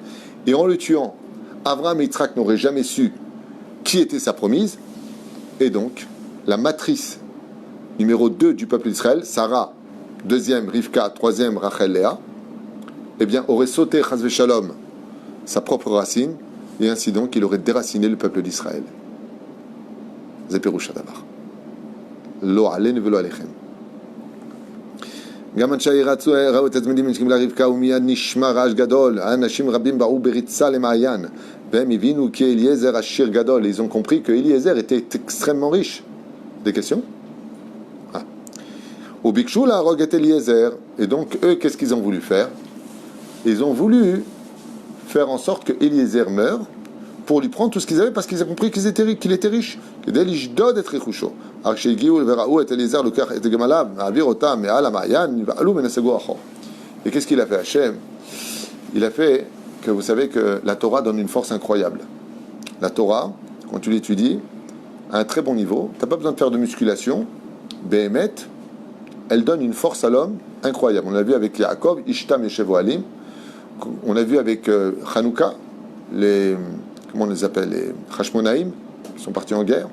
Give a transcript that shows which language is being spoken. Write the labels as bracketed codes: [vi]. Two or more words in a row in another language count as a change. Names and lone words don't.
[fr] Et en le tuant, Abraham et Yitzhak n'auraient jamais su qui était sa promise. Et donc, la matrice numéro 2 du peuple d'Israël, Sarah, deuxième Rivka, troisième Rachel Léa, eh bien, aurait sauté [he] חס ושלום [fr] sa propre racine, et ainsi donc, il aurait déraciné le peuple d'Israël. [he] זה פירושו דבר. לא עלינו ולא עליכם. גם אנשי ראו את הצמידים נשקים לרבקה ומיד נשמע רעש גדול. האנשים רבים באו בריצה למעיין והם הבינו כי אליעזר עשיר גדול. [fr] Ils ont compris que Eliezer était extrêmement riche. Des questions? [he] וביקשו להרוג את Eliezer. [fr] Et donc eux, qu'est-ce qu'ils ont voulu faire? Ils ont voulu faire en sorte que Eliezer meure pour lui prendre tout ce qu'ils avaient parce qu'ils ont compris qu'il était riche. [he] כדי לשדוד את רכושו. אך כשהגיעו וראו את אליעזר לוקח את גמליו, מעביר אותם מעל המעיין, נבהלו ונסגו אחור. [fr] Et qu'est-ce qu'il a fait Hachem? Il a fait que vous savez que la Torah donne une force incroyable. La Torah, quand tu l'étudies, à un très bon niveau, tu n'as pas besoin de faire de musculation, Behemet, elle donne une force à l'homme incroyable. On l'a vu avec Yaakov, Ishtam et Shevoalim, on l'a vu avec Hanouka, comment on les appelle, les Hashmonaïm, qui sont partis en guerre.